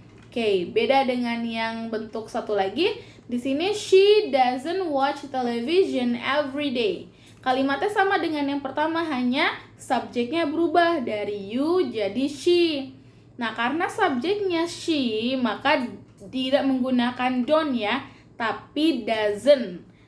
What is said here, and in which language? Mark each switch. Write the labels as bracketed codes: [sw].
[id] Oke, beda dengan yang bentuk satu lagi. Di sini [en] she doesn't watch television every day. [id] Kalimatnya sama dengan yang pertama, hanya subjeknya berubah dari you jadi she. Nah, karena subjeknya she, maka tidak menggunakan don't ya, tapi doesn't.